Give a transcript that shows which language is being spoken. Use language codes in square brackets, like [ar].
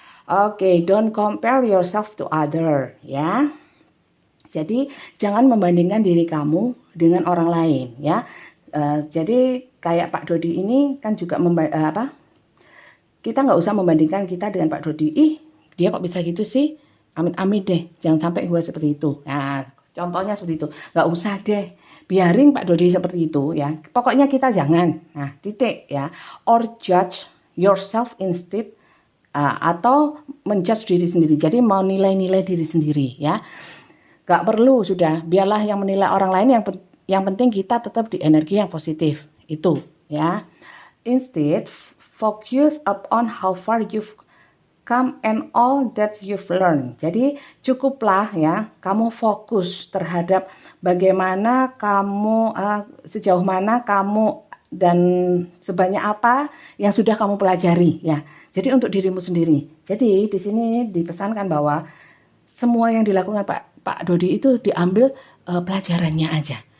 [en] Oke, don't compare yourself to other, ya. [id] Jadi jangan membandingkan diri kamu dengan orang lain, ya. Jadi kayak Pak Dodi ini kan juga kita nggak usah membandingkan kita dengan Pak Dodi. Dia kok bisa gitu sih? Amit-amit deh, jangan sampai gue seperti itu. Nah, contohnya seperti itu. Nggak usah deh, biarin Pak Dodi seperti itu, ya. Pokoknya kita jangan. Nah, titik, ya. [en] Or judge yourself instead, [id] atau menjudge diri sendiri. Jadi mau nilai-nilai diri sendiri, ya. Nggak perlu, sudah. Biarlah yang menilai orang lain, yang penting kita tetap di energi yang positif. Itu, ya. [en] Instead, focus upon how far you've come and all that you've learned. [id] Jadi cukuplah, ya, kamu fokus terhadap bagaimana kamu, sejauh mana kamu dan sebanyak apa yang sudah kamu pelajari, ya. Jadi untuk dirimu sendiri. Jadi di sini dipesankan bahwa semua yang dilakukan Pak Dodi itu diambil pelajarannya aja.